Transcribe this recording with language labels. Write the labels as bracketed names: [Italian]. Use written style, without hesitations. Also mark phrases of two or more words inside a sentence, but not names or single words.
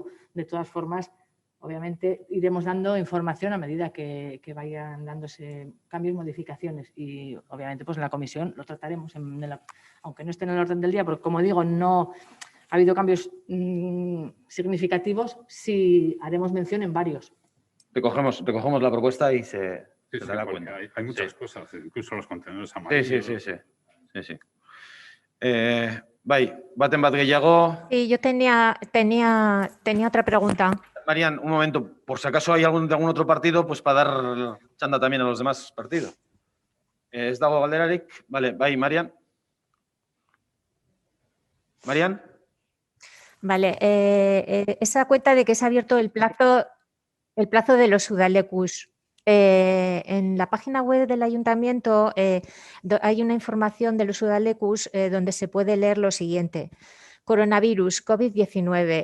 [Spanish] De todas formas, obviamente iremos dando información a medida que vayan dándose cambios, modificaciones, y obviamente pues en la comisión lo trataremos, aunque no esté en el orden del día, porque como digo, no ha habido cambios significativos, sí haremos mención en varios. Recogemos la propuesta y se dará porque cuenta. hay muchas cosas, incluso los contenedores amarillos. Sí. [Basque] Bai, baten bat gehiago. [Spanish] Sí, yo tenía otra pregunta. Marian, un momento, por si acaso hay de algún otro partido, pues para dar chanda también a los demás partidos. [Basque] ¿Ez dago galderarik? Vale, bai, Marian. Marian. [Spanish] Vale, esa cuenta de que se ha abierto el plazo de los Udalecus. En la página web del ayuntamiento hay una información de los Udalecus donde se puede leer lo siguiente. Coronavirus, COVID-19.